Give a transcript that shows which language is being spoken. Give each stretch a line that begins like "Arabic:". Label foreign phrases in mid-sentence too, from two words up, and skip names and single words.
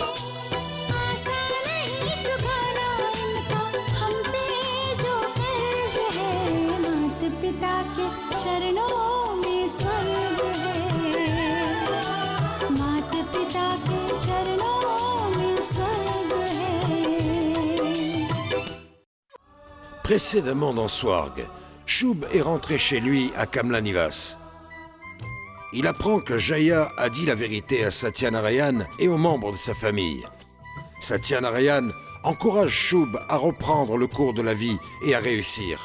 Hindi: आसान नहीं चुकाना इनका हम पे जो कर्ज है, माता पिता के चरणों में स्वर्ग है, माता पिता के चरणों में स्वर्ग है।
French: Précédemment dans Swarg, Shub est rentré chez lui à Kamla Nivas. Il apprend que Jaya a dit la vérité à Satyanarayan et aux membres de sa famille. Satyanarayan encourage Shub à reprendre le cours de la vie et à réussir.